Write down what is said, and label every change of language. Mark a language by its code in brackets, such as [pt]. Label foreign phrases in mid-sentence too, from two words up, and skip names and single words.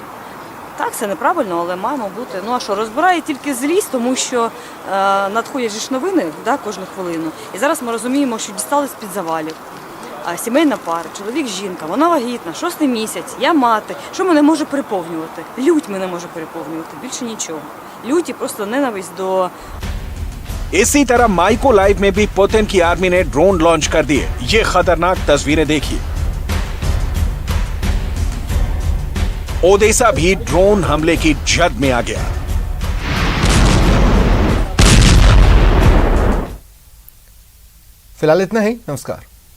[uk] Так, це неправильно, але маємо бути. Ну а що, розбирає тільки злість, тому що надходять ж новини, да, кожну хвилину. І зараз ми розуміємо, що дістали з-під завалів. Сімейна пара, чоловік, жінка, вона вагітна, 6-й місяць, я мати. Що мене може переповнювати? Лють мене може переповнювати, більше нічого. Лють і просто ненависть до... [hi] इसी तरह माइको लाइव में भी पुतिन की आर्मी ने [en] drone launch [hi] कर दिए। ये खतरनाक तस्वीरें देखिए। ओडेसा भी ड्रोन हमले की जद में आ गया। फिलहाल इतना ही, नमस्कार।